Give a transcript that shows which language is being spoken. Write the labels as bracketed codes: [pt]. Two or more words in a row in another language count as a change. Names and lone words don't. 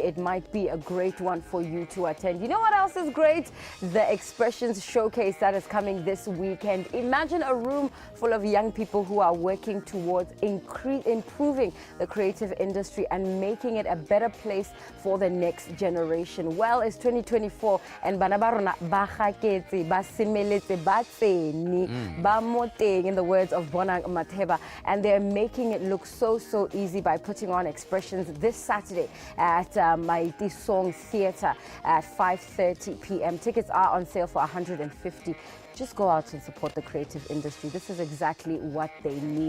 [en] It might be a great one for you to attend. You know what else is great? The Expressions Showcase that is coming this weekend. Imagine a room full of young people who are working towards improving the creative industry and making it a better place for the next generation. Well, it's 2024 and [tn] bana ba rona ba gaketse ba semeletse ba tseni ba moteng, [en] in the words of Bonang Mateba, and they're making it look so easy by putting on Expressions this Saturday at Maiti Song Theatre at 5:30 p.m. Tickets are on sale for 150. Just go out and support the creative industry. This is exactly what they need.